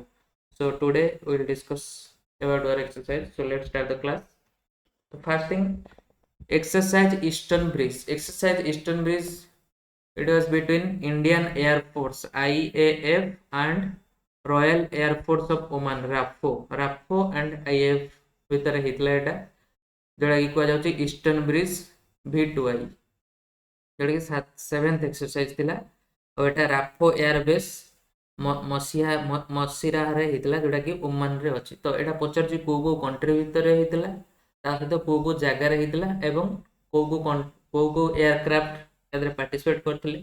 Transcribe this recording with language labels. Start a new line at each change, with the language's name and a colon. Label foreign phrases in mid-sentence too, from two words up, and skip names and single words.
English: So today we'll discuss about war exercise. So let's start the class. The first thing, exercise Eastern Breeze. Exercise Eastern Breeze, it was between Indian Air Force IAF and Royal Air Force of Oman RAFO and IAF
Odia: ଭିତରେ ହେଇଥିଲା ଏଟା, ଯୋଉଟା କି କୁହାଯାଉଛି ଇଷ୍ଟର୍ନ ବ୍ରିଜ V2I, ଯୋଉଟା କି 7th ଏକ୍ସରସାଇଜ ଥିଲା। ଆଉ ଏଟା ରାଫୋ ଏୟାର ବେସ୍ ମସିରାରେ ହେଇଥିଲା, ଯୋଉଟା କି ଓମାନରେ ଅଛି। ତ ଏଟା ପଚାରୁଛି କୋଉ କୋଉ କଣ୍ଟ୍ରି ଭିତରେ ହେଇଥିଲା, ତା ସହିତ କୋଉ କୋଉ ଜାଗାରେ ହେଇଥିଲା ଏବଂ କୋଉ ଏୟାରକ୍ରାଫ୍ଟ ଏଥିରେ ପାର୍ଟିସିପେଟ୍ କରିଥିଲେ।